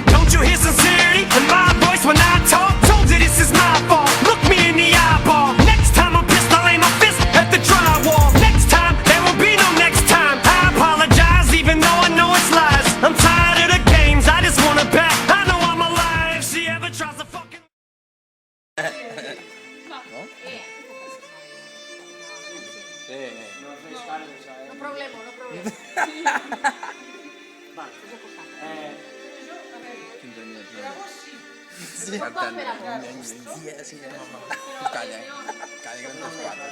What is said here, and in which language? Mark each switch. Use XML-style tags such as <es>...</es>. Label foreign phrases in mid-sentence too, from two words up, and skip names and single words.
<en>Don't you hear sincerity in my voice when I talk? Told you this is my fault, look me in the eyeball. Next time I'm pissed, I'll aim my fist at the drywall. Next time, there will be no next time. I apologize even though I know it's lies. I'm tired of the games, I just want her back. I know I'm alive, if she ever tries to fucking...</en> <es>No problema. Sí, calla, calla, que no te escuado.</es>